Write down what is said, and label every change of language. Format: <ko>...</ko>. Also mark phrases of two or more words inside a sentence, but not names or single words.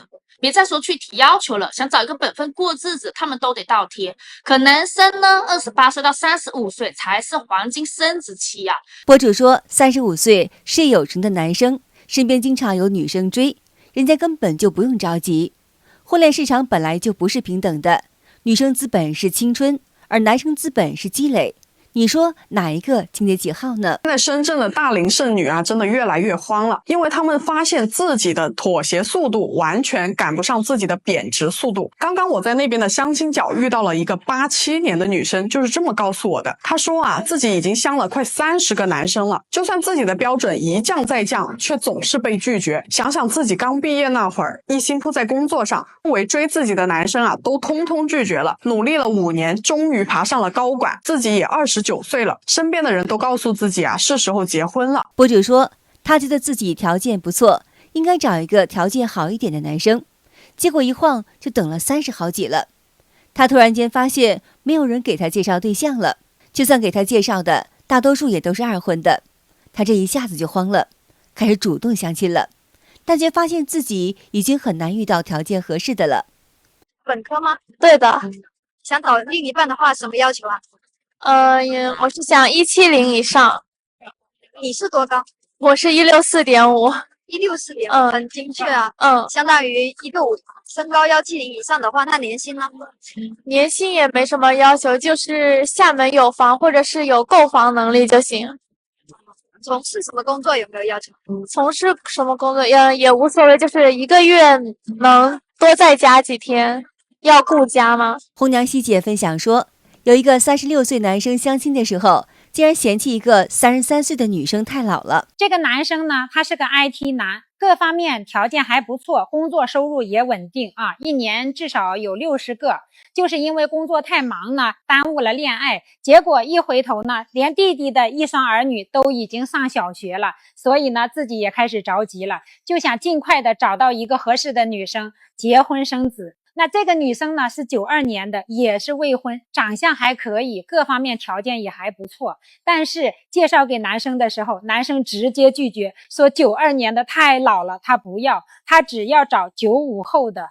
<zh>別再說去提要求了，想找一個本分過日子，他們都得倒貼。可男生呢，28歲到35歲才是黃金升值期呀。博主說，35歲事業有成的男生，身邊經常有女生追，人家根本就不用着急。婚戀市場本來就不是平等的，女生資本是青春，而男生資本是積累。你說哪一個經得起耗呢？现在深圳的大龄剩女啊，真的越來越慌了，因為他們發現自己的妥協速度完全趕不上自己的貶值速度。剛剛我在那邊的相親角遇到了一個87年的女生，就是這麼告訴我的。她說啊，自己已經相了快30個男生了，就算自己的標準一降再降，卻總是被拒絕。想想自己剛畢業那會兒，一心撲在工作上，認為追自己的男生啊，都通通拒絕了。努力了5年，終於爬上了高管，自己也29歲了，身邊的人都告訴自己啊，是時候結婚了。博主說，他覺得自己條件不錯，應該找一個條件好一點的男生，結果一晃就等了30好幾了。他突然間發現沒有人給他介紹對象了，就算給他介紹的，大多數也都是二婚的。他這一下子就慌了，開始主動相親了，但卻發現自己已經很難遇到條件合適的了。本科嗎？对的。想找另一半的話，什麼要求啊？我是想170以上。你是多高？我是164.5。164.5，很精確啊。相當於1.5。身高170以上的話，那年薪呢？年薪也沒什麼要求，就是廈門有房或者是有購房能力就行。從事什麼工作有沒有要求？從事什麼工作也無所謂，就是1個月能多在家幾天。要顧家嗎？紅娘希姐分享說，有一個36歲男生相親的時候，竟然嫌棄一個33歲的女生太老了。這個男生呢，他是個 IT 男，各方面條件還不錯，工作收入也穩定啊，一年至少有60個。就是因為工作太忙呢，耽誤了戀愛，結果一回頭呢，連弟弟的一雙兒女都已經上小學了，所以呢，自己也開始着急了，就想盡快的找到一個合適的女生，結婚生子。那這個女生呢是92年的，也是未婚，長相還可以，各方面條件也還不錯。但是介紹給男生的時候，男生直接拒絕，說92年的太老了，他不要，他只要找95後的。</zh>